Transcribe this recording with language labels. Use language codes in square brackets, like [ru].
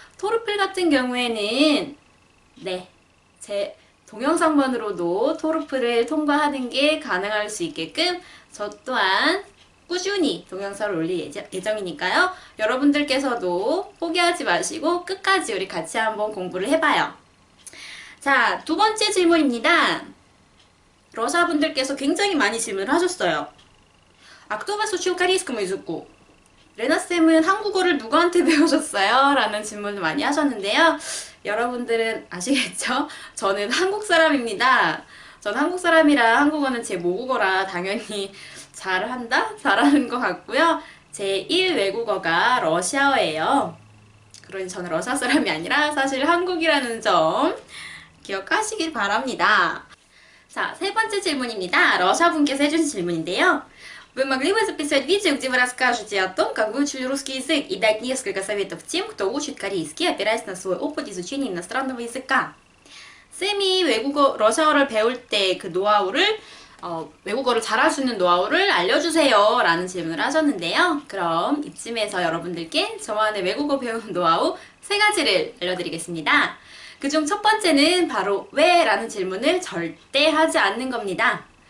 [ko] 토르플 같은 경우에는 제 동영상만으로도 토르플을 통과하는 게 가능할 수 있게끔 저 또한 꾸준히 동영상을 올릴 예정이니까요. 여러분들께서도 포기하지 마시고 끝까지 우리 같이 한번 공부를 해봐요. 자, 두 번째 질문입니다. 러시아 분들께서 굉장히 많이 질문을 하셨어요. [ru] кто вас учил корейскому языку? [ko] 레나쌤은 한국어를 누구한테 배우셨어요? 라는 질문을 많이 하셨는데요. 여러분들은 아시겠죠? 저는 한국 사람입니다. 저는 한국 사람이라 한국어는 제 모국어라 당연히 잘하는 것 같고요. 제 1 외국어가 러시아어예요. 그러니 저는 러시아 사람이 아니라 사실 한국이라는 점 기억하시길 바랍니다. 자, 세 번째 질문입니다. 러시아 분께서 해주신 질문인데요. [ru] Вы могли бы записать видео, где вы расскажете о том, как вы учили русский язык, и дать несколько советов тем, кто учит корейский, опираясь на свой опыт изучения иностранного языка? [ko] 쌤이 러시아어를 배울 때 그 노하우를, 외국어를 잘할 수 있는 노하우를 알려주세요. 라는 질문을 하셨는데요. 그럼 이쯤에서 여러분들께 저만의 외국어 배우는 노하우 3가지를 알려드리겠습니다. 그중 첫 번째는 바로 왜? 라는 질문을 절대 하지 않는 겁니다.